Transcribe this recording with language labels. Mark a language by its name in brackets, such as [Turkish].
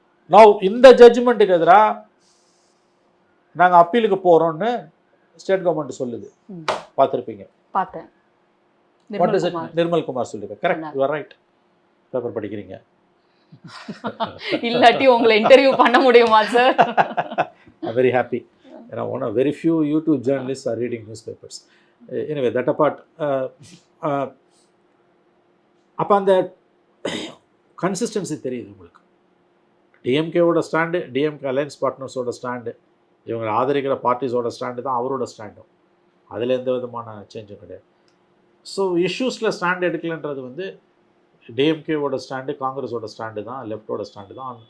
[Tamil] Now இந்த ஜட்ஜ்மெண்ட்டுக்கு எதிராக நாங்கள் அப்பீலுக்கு போகிறோன்னு ஸ்டேட் கவர்மெண்ட் சொல்லுது. பார்த்துருப்பீங்க, பார்த்தேன். நிர்மல் குமார் சொல்லியிருக்கேன். [English] Correct, you are right. [Tamil] Paper படிக்கிறீங்க. இல்லாட்டி உங்களை இன்டர்வியூ பண்ண முடியுமா sir? [English] I'm very happy. You know, one of very few YouTube journalists are reading newspapers. Anyway, that apart, [Tamil] அப்போ அந்த கன்சிஸ்டன்சி தெரியுது உங்களுக்கு. டிஎம்கேவோட ஸ்டாண்டு, டிஎம்கே அலையன்ஸ் பார்ட்னர்ஸோட ஸ்டாண்டு, இவங்க ஆதரிக்கிற பார்ட்டிஸோட ஸ்டாண்டு தான் அவரோட ஸ்டாண்டும். அதில் எந்த விதமான சேஞ்சும் கிடையாது. ஸோ இஷ்யூஸில் ஸ்டாண்ட் எடுக்கலன்றது வந்து டிஎம்கேவோட ஸ்டாண்டு, காங்கிரஸோட ஸ்டாண்டு தான், லெஃப்டோட ஸ்டாண்டு தான்.